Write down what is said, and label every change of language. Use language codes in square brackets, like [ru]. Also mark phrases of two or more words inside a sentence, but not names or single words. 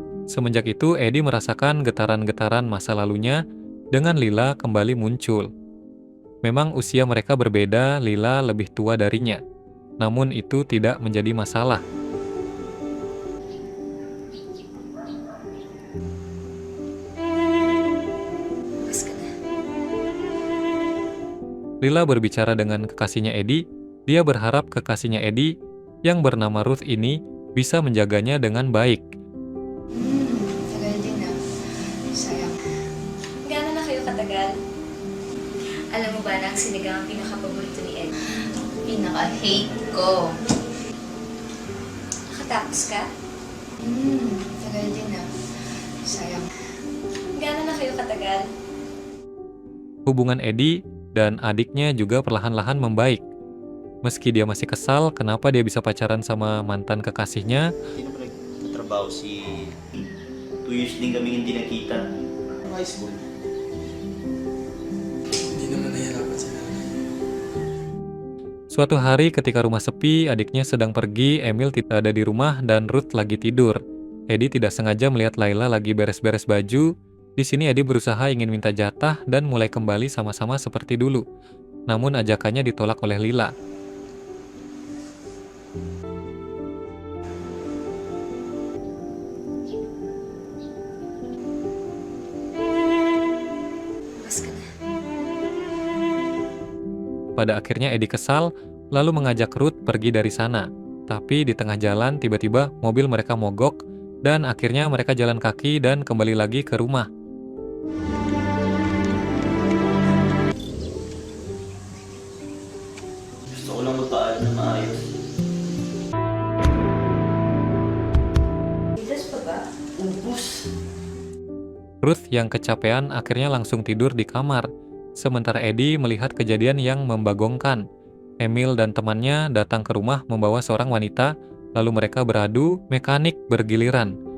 [id] Semenjak itu, Edi merasakan getaran-getaran masa lalunya dengan Lila kembali muncul. Memang usia mereka berbeda, Lila lebih tua darinya. Namun itu tidak menjadi masalah. [tl] Mas ka na. [id] Lila berbicara dengan kekasihnya Edi. Dia berharap kekasihnya Edi yang bernama Ruth ini bisa menjaganya dengan baik. [tl] Tagal din ah. Sayang. Gaano na kayo katagal? Alam mo ba na ang sinigang ang pinaka-paborito ni Ed? Pinaka-hate ko. Nakatapos ka? Tagal din ah. Sayang. Gaano na kayo katagal? [id] Hubungan Edi dan adiknya juga perlahan-lahan membaik. Meski dia masih kesal kenapa dia bisa pacaran sama mantan kekasihnya, [tl] Hindi naman nagtatrabaho si... 2 years din kami hindi nakita. [en] High school. [tl] Hindi naman nahihirapan si nanay. [id] suatu hari ketika rumah sepi, adiknya sedang pergi, Emil tidak ada di rumah dan Ruth lagi tidur. Edi tidak sengaja melihat Laila lagi beres-beres baju. Di sini Edi berusaha ingin minta jatah dan mulai kembali sama-sama seperti dulu. Namun ajakannya ditolak oleh Lila. Mas ka na. Pada akhirnya Edi kesal, lalu mengajak Ruth pergi dari sana. Tapi di tengah jalan tiba-tiba mobil mereka mogok dan akhirnya mereka jalan kaki dan kembali lagi ke rumah. [tl] Gusto ko lang magpaalam na maayos. Idas pa ba? Ubus! [id] Ruth yang kecapean akhirnya langsung tidur di kamar. Sementara Edi melihat kejadian yang membagongkan. Emil dan temannya datang ke rumah membawa seorang wanita, lalu mereka beradu mekanik bergiliran.